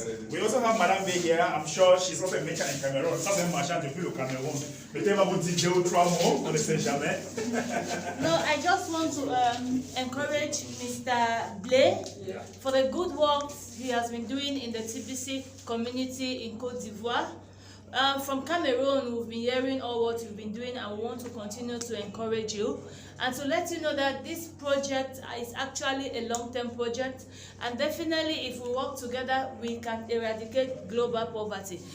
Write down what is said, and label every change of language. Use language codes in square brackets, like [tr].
[en] We also have Madame B here. I'm sure she's also a merchant in Cameroon. [fr] Ça, c'est un marchand depuis le Cameroun. Peut-être va vous dire 2 ou 3 mots, on ne sait jamais. [en] No, I just want to encourage Mr. Blay for the good work he has been doing in the TBC community in Côte d'Ivoire. From Cameroon, we've been hearing all what you've been doing and we want to continue to encourage you and to let you know that this project is actually a long-term project and definitely if we work together, we can eradicate global poverty.